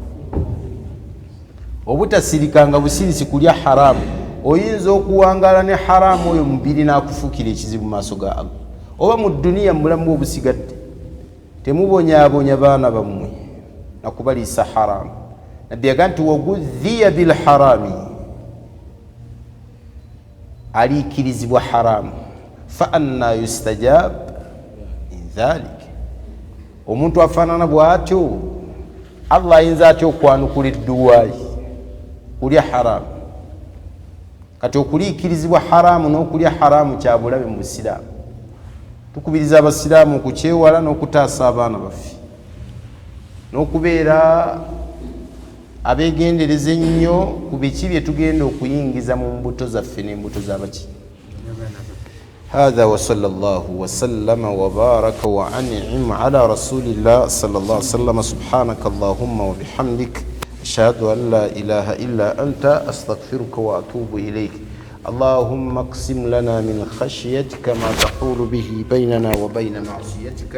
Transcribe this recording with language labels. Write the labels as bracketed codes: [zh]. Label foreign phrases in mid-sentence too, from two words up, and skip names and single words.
[lg] Obutasirikanga busirisi kulya haramu. Oyinza okuwangala ne haramu oyo mubiri n'akufuukira ekizibu maaso ga Allah. Oba mu duniya mulamu obusigadde temubonyaabonya baana bammwe nakubaliisa haramu. Nabbi yagaa nti [ar] وغذي بالحرام, [lg] aliikirizibwa haramu. [ar] فأنى يستجاب من ذلك. [lg] Omuntu afaanana bw'atyo Allah ayinza atya okwanukula edduwaayi kulya haramu? Kati okuliikirizibwa haramu n'okulya haramu kya bulabe mu Busiraamu. Tukubiriza abasiraamu okukyewala n'okutaasa abaana baffe n'okubeera abeegendereza ennyo ku biki bye tugenda okuyingiza mu mbuto zaffe n'embuto z'abaki. [ar] هذا وصلى الله وسلم وبارك وأنعم على رسول الله صلى الله عليه وسلم. سبحانك اللهم وبحمدك أشهد أن لا إله إلا أنت أستغفرك وأتوب إليك. اللهم اقسم لنا من خشيتك ما تحول به بيننا وبين معصيتك.